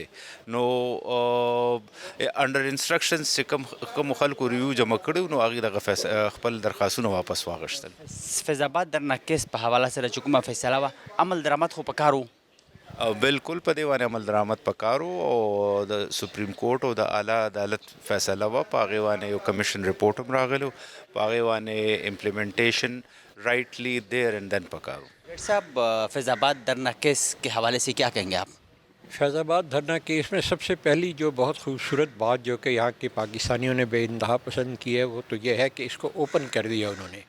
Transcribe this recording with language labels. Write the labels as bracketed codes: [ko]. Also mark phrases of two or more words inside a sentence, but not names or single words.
[ps] نو [en] under instructions [ps] چې کوم خلکو ریویو جمع کړي نو هغې دغه خپل درخواستونه واپس واغوښتل. فیض آباد درنه کیس په حواله سره چې کومه فیصله وه عمل درآمد خو پکار و؟ بالکل په دې باندې عمل درآمد پکار و او د سپریم کورټ او د اعلی عدالت فیصله وه، په هغې باندې یو کمیشن رپورټ هم راغلی و، په هغې باندې [en] implementation rightly there and then [ps] پکار و. [ur] ڈاکٹر صاحب فیض آباد درنہ کیس کے حوالے سے کیا کہیں گے آپ؟ فیض آباد دھرنا کیس میں سب سے پہلی جو بہت خوبصورت بات جو کہ یہاں کے پاکستانیوں نے بے انتہا پسند کی ہے وہ تو یہ ہے کہ اس کو اوپن کر دیا انہوں نے.